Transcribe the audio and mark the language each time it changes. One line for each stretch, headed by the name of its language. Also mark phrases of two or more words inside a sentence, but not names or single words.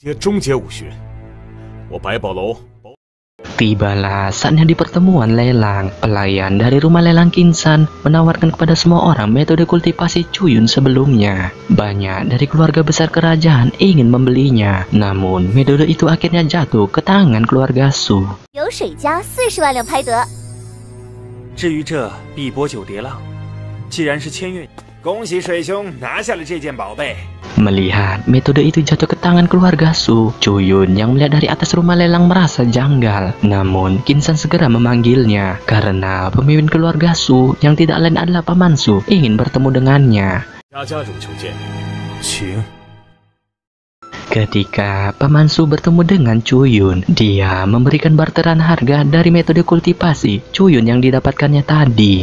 Indonesian: Tibalah saatnya di pertemuan lelang. Pelayan dari rumah lelang Kinsan menawarkan kepada semua orang metode kultivasi Cuyun sebelumnya. Banyak dari keluarga besar kerajaan ingin membelinya, namun metode itu akhirnya jatuh ke tangan keluarga Su.
Chinese: 由水家40万两拍得。至于这碧波九蝶浪，既然是签约，恭喜水兄拿下了这件宝贝。
Indonesian: Melihat metode itu jatuh ke tangan keluarga Su, Cuyun yang melihat dari atas rumah lelang merasa janggal. Namun Kinsan segera memanggilnya karena pemimpin keluarga Su yang tidak lain adalah Paman Su ingin bertemu dengannya. Ketika Paman Su bertemu dengan Cuyun, dia memberikan barteran harga dari metode kultivasi Cuyun yang didapatkannya tadi.